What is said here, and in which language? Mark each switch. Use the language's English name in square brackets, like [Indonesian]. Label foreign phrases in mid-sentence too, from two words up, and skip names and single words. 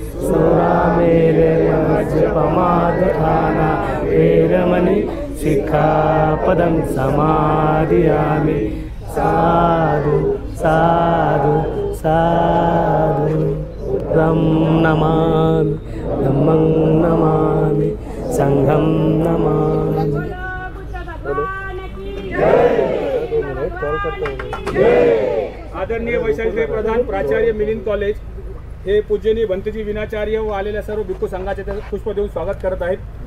[Pali] सुरामेरमज्जपमादधाना वेरमणि सिक्खापदं समादयामि। साधु साधु साधु तं नमामि धम्मं नमामि संघं नमामि। [Marathi] आदरणीय वैशाली प्रधान प्राचार्य मिलिंद कॉलेज हे पूजनीय भंतेजी विनाचार्य व आलेल्या सर्व भिक्खू संघाचे पुष्प देऊन स्वागत करत आहेत।